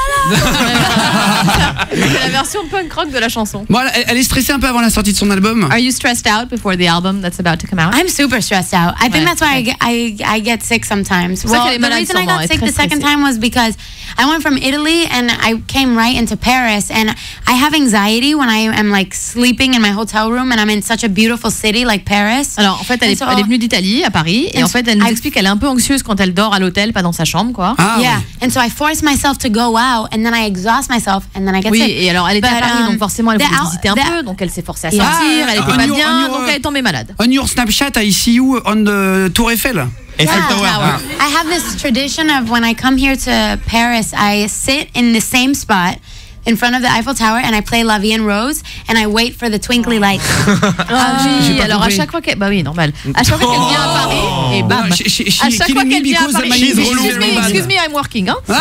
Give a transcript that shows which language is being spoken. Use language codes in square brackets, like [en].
[fr] C'est la version punk rock de la chanson. Bon, elle est stressée un peu avant la sortie de son album. [en] Are you stressed out before the album that's about to come out? I'm super stressed out. I think that's why I get sick sometimes. Well, The reason I got sick the second time was because I went from Italy and I came right into Paris, and I have anxiety when I am like sleeping in my hotel room and I'm in such a beautiful city like Paris. [fr] Alors en fait elle est venue d'Italie à Paris et en fait elle nous explique qu'elle est un peu anxieuse quand elle dort à l'hôtel, pas dans sa chambre quoi. [en] Yeah, and so I force myself to go out and then I exhaust myself and then I get sick. [fr] Oui, et alors elle était à Paris donc forcément elle voulait visiter un peu, donc elle s'est forcée à sortir, elle était pas bien, donc elle est tombée malade. [en] On your Snapchat, I see you on the Tour Eiffel. Eiffel Tower. I have this tradition of when I come here to Paris, I sit in the same spot in front of the Eiffel Tower and I play La Vie en Rose and I wait for the twinkly lights. [fr] Oui, alors à chaque fois qu'elle normal. À chaque fois qu'elle vient à Paris et bam. À chaque fois qu'elle vient à Paris, [en] excuse me, I'm working [fr] hein.